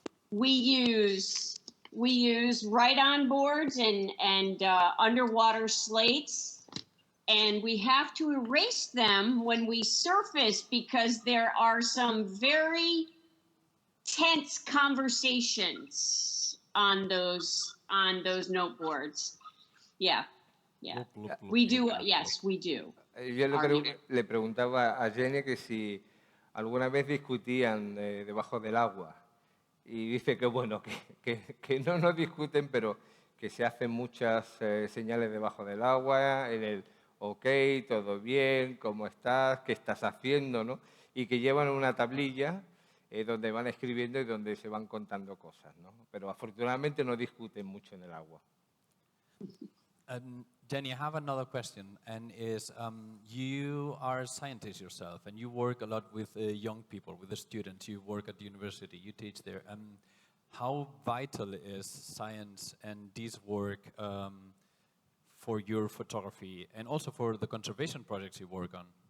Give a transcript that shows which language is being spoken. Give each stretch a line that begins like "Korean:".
English: We use ride-on boards and underwater slates, and we have to erase them when we surface because there are some very tense conversations on those noteboards. Yeah. We do. Yes, we do.
Spanish: Yo le preguntaba a Jenny que si alguna vez discutían debajo del agua, y dice que bueno, que no nos discuten, pero que se hacen muchas señales debajo del agua, en el ok, todo bien, ¿cómo estás? ¿Qué estás haciendo? ¿No? Y que llevan una tablilla donde van escribiendo y donde se van contando cosas, ¿no? Pero afortunadamente no discuten mucho en el agua.
English: Jenny, I have another question, and is you are a scientist yourself, and you work a lot with young people, with the students. You work at the university, you teach there. How vital is science and this work for your photography, and also for the conservation projects you work on?